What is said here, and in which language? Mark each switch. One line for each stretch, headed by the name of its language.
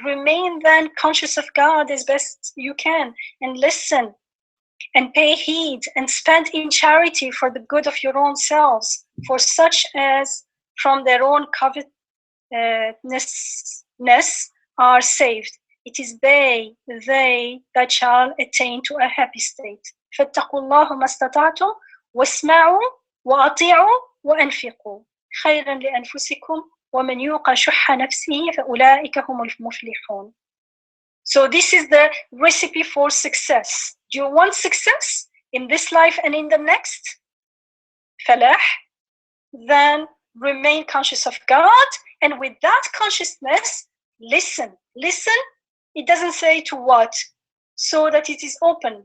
English: Remain then conscious of God as best you can, and listen and pay heed and spend in charity for the good of your own selves, for such as from their own covetousness are saved. It is they that shall attain to a happy state.
Arabic: فاتقوا الله ما استطعتم واسمعوا وأطيعوا وأنفقوا خيرا لأنفسكم ومن يوق شح نفسه فأولئك هم المفلحون.
English: So this is the recipe for success. Do you want success in this life and in the next? Falah. Then remain conscious of God, and with that consciousness, listen. Listen, it doesn't say to what, so that it is open.